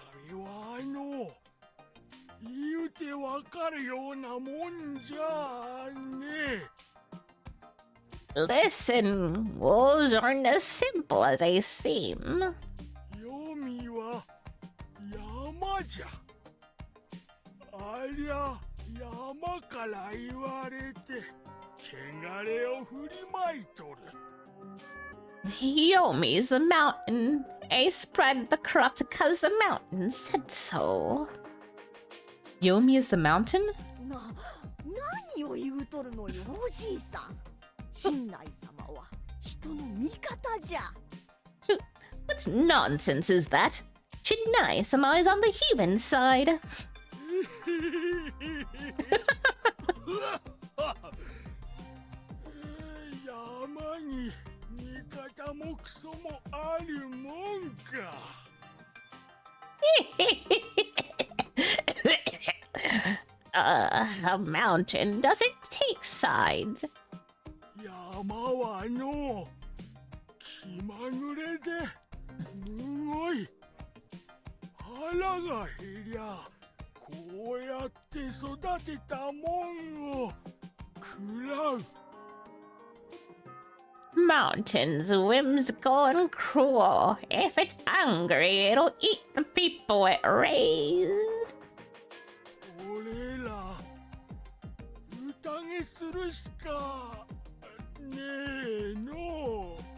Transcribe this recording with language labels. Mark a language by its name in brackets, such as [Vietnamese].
[Japanese] 狼は言うてわかるようなもんじゃね。 [English] Listen, wolves aren't as simple as they seem. [Japanese] 読みは山じゃ。ありゃ山から言われて汚れを振りまいとる。 [English] Yomi's the mountain. I spread the corrupt because the mountain said so. Yomi is the mountain? [Japanese] 何を言うとるのよ、おじいさん。神内様は人の味方じゃ。 [English] What nonsense is that? Shinai-sama is on the human side. [Japanese] 山に味方もクソもあるもんか。 [English] A mountain doesn't take sides. [Japanese] 山は気まぐれですごい。腹が減りゃこうやって育てたもんを食らう。 [English] Mountain's whimsical and cruel. If it's hungry, it'll eat the people it raised. [Japanese] 俺ら宴するしかねえの。